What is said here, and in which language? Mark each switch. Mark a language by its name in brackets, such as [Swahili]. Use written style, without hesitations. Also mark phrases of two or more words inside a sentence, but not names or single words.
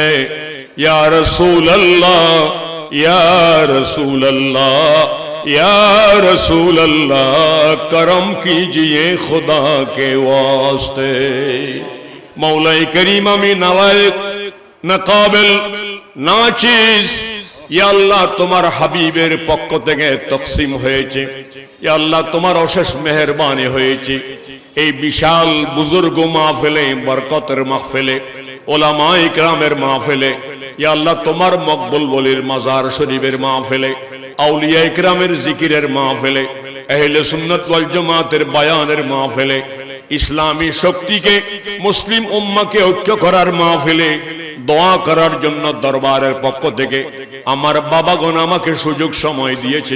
[Urdu] یا رسول اللہ یا رسول اللہ یا رسول اللہ کرم کیجئے خدا کے واسطے. مولا کریم میں نہ لائق نہ قابل [Bangla] নাচিস ইয়া আল্লাহ তোমার হাবিবের পক্ষ থেকে তকসিম হয়েছে। ইয়া আল্লাহ তোমার অশেষ মেহেরবানি হয়েছে এই বিশাল বুজুর্গ মাহফিলে, বরকতের মাহফিলে, ওলামায়ে ইকরামের মাহফিলে। ইয়া আল্লাহ তোমার মকবুল ওলির মাজার শরীফের মাহফিলে, আউলিয়া ইকরামের জিকিরের মাহফিলে, আহলে সুন্নাত ওয়াল জামাতের বয়ানের মাহফিলে, ইসলামী শক্তিকে, মুসলিম উম্মাহকে ঐক্য করার মাহফিলে দোয়া করার জন্য দরবারের পক্ষ থেকে আমার বাবাগণ আমাকে সুযোগ সময় দিয়েছেন।